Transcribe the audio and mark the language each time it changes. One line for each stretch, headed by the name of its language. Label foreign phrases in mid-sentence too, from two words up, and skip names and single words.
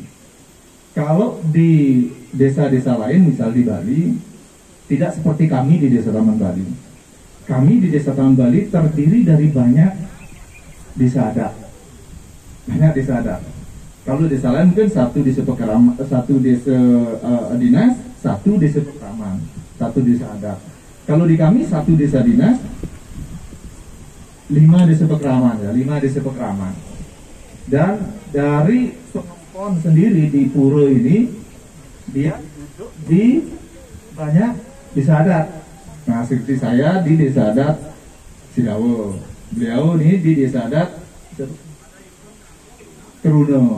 Indonesian: Kalau di desa-desa lain, misal di Bali, tidak seperti kami di Desa Taman Bali. Kami di Desa Taman Bali terdiri dari banyak desa adat. Banyak desa adat. Kalau desa lain mungkin satu desa pekraman, satu desa dinas, satu desa pekraman, satu desa adat. Kalau di kami satu desa dinas, 5 desa pekraman, ya, 5 desa pekraman. Dan dari penempon sendiri di Pura ini, dia duduk di banyak desa adat. Nah, seperti saya di Desa Adat Sidawo, beliau ini di Desa Adat Teruno.